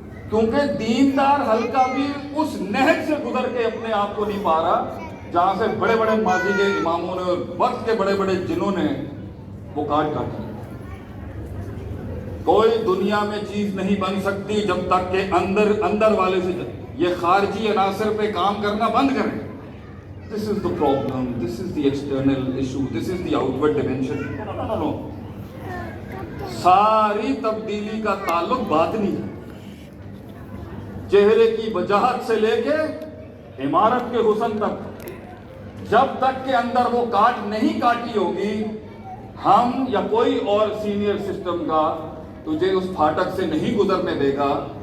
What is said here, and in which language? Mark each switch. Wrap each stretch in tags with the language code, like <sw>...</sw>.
<ur>کیونکہ دیندار حلقہ بھی اس نہج سے گزر کے اپنے آپ کو نہیں پا رہا جہاں سے بڑے بڑے ماضی کے اماموں نے اور وقت کے بڑے بڑے جنوں نے وہ کاٹ کاٹی. کوئی دنیا میں چیز نہیں بن سکتی جب تک کہ اندر والے سے یہ خارجی عناصر پہ کام کرنا بند کریں.</ur> <en>This is the problem, this is the external issue, this is the outward dimension. No.</en> <ur>ساری تبدیلی کا تعلق باطنی ہے. چہرے کی وجاہت سے لے کے عمارت کے حسن تک، جب تک کہ اندر وہ کاٹ نہیں کاٹی ہوگی، ہم یا کوئی اور سینئر سسٹم کا تجھے اس پھاٹک سے نہیں گزرنے دے گا.</ur>